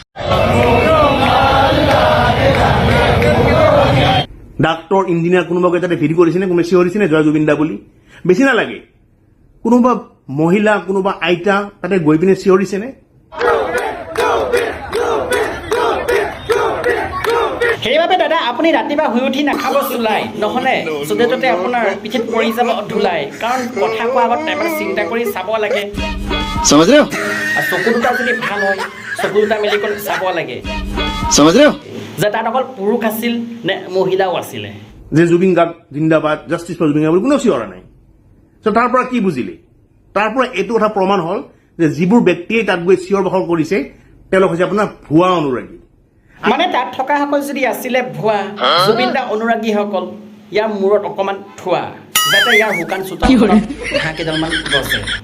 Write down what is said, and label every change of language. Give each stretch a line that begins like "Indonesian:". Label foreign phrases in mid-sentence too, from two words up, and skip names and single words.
Assamese: ডাক্তৰ ইঞ্জিনিয়াৰ কোনোবাকে তাতে ভিৰ কৰিছেনে কোনোবাই চিঞৰিছেনে জয় জুবিন দা বুলি বেছি নালাগে কোনোবা মহিলা কোনোবা আইতা তাতে গৈ পিনে চিঞৰিছেনে সেইবাবে দাদা আপুনি ৰাতিপুৱা শুই উঠি নাখাব চুলাই নহ'লে য'তে ত'তে আপোনাৰ পিঠিত পৰি যাব ধুলাই কাৰণ কথা কোৱাৰ আগত এবাৰ চিন্তা কৰি চাব লাগে
Hindi: समझ रहे हो
Assamese: আৰু চকু দুটা যদি ভাল হয় চকু দুটা মেলি কৰি চাব লাগে
Hindi: समझ रहे हो
Assamese: যে তাত অকল পুৰুষ আছিল নে মহিলাও আছিলে যে জুবিন গাৰ্গ জিন্দাবাদ
English: Justice for
Assamese: জুবিন গাৰ্গ বুলি কোনেও চিঞৰা নাই তাৰ পৰা কি বুজিলে তাৰ পৰা এইটো কথা প্ৰমাণ হ'ল যে যিবোৰ ব্যক্তিয়ে তাত গৈ চিঞৰ বাখৰ কৰিছে তেওঁলোক হৈছে আপোনাৰ ভুৱা অনুৰাগী মানে তাত থকাসকল যদি আছিলে ভুৱা জুবিন দা অনুৰাগীসকল ইয়াৰ মূৰত অকণমান থোৱা যাতে ইয়াৰ শুকান চোতা ঘাঁহ কেইডালমান গছে